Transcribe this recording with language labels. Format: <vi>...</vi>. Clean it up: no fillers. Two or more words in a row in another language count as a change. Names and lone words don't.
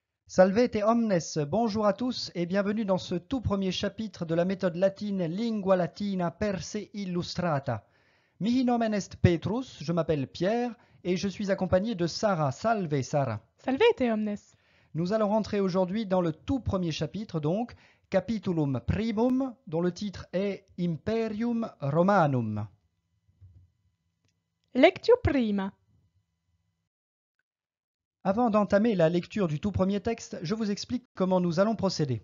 <la>Salvete omnes,</la> <fr>bonjour à tous et bienvenue dans ce tout premier chapitre de la méthode latine Lingua Latina per se illustrata.</fr> <la>Mihi nomen est Petrus,</la> <fr>je m'appelle Pierre et je suis accompagné de Sarah.</fr> <la>Salve Sarah. Salvete omnes.</la> <fr>Nous allons rentrer aujourd'hui dans le tout premier chapitre donc,</fr> <la>Capitulum Primum,</la> <fr>dont le titre est Imperium Romanum.</fr> <la>Lectio prima.</la> <fr>Avant d'entamer la lecture du tout premier texte, je vous explique comment nous allons procéder.</fr>